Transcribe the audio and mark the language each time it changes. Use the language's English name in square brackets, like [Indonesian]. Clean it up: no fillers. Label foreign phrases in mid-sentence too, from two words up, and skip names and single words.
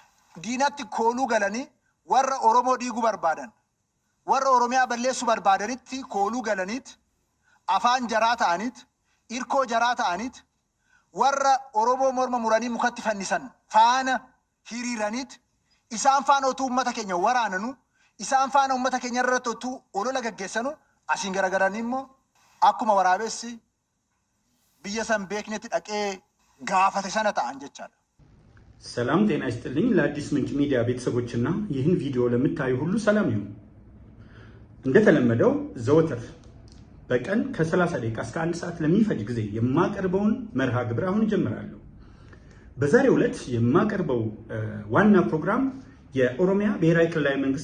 [Oromo] diinatti kooluu galanii warra Oromoo diiguu barbaadan warra Oromiyaa balleessuu barbaadanitti kooluu galaniit afaan jaraa ta'aniit irkoo jaraa ta'aniit warra Oromoo morma muranii mukatti fannisan faana hiriiraniit isaan faana otuu uummata keenya waraananu isaan faana uummata keenya irratti otuu olola gaggeessanu asiin garagaranii immoo akkuma waraabessi biyya san beeknetti dhaqee gaafate sana ta'an jechaadha። [Amharic] ሰላም ጤና ይስጥልኝ ለአዲስ ምንጭ ሚዲያ ቤተሰቦችና ይህን ቪዲዮ ለምታዩ ሁሉ ሰላም ይሁን። እንደተለመደው ዘወትር በቀን ከ30 ደቂቃ እስከ 1 ሰዓት ለሚፈጅ ጊዜ የማቀርበውን መርሃ ግብር አሁን ጀምራለሁ። በዛሬው ዕለት የማቀርበው ዋና ፕሮግራም የኦሮሚያ ብሔራዊ ክልላዊ መንግስት